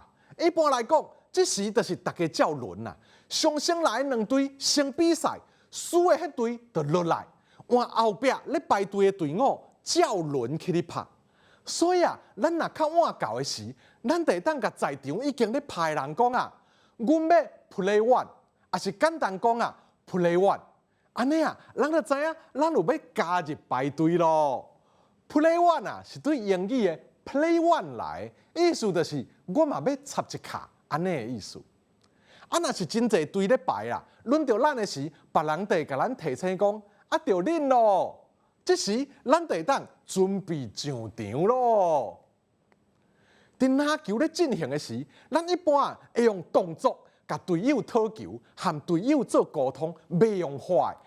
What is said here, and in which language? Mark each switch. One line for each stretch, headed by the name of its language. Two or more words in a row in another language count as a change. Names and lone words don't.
Min Nan Chinese: 一般来讲，这时就是大家照轮啦。上先来两队先比赛，输的迄队就落来，换后壁咧排队的队伍照轮去咧拍。所以啊，咱若较晚到的时，咱得当甲在场已经咧拍的人讲啊，阮要
English: play one，
Min Nan Chinese: 也是简单讲啊
English: play one。
Min Nan Chinese: 安尼啊，咱就知影咱有要加入排队咯。
English: play one
Min Nan Chinese: 啊，是对英语的
English: play one
Min Nan Chinese: 来，意思就是我嘛要插一卡，安尼的意思。啊，若是真侪队咧排啊，轮到咱的时，别人得甲咱提醒讲，啊，着恁咯。这时咱得当准备上场咯。伫篮球咧进行的时，咱一般啊会用动作甲队友讨球，和队友做沟通，袂用话的。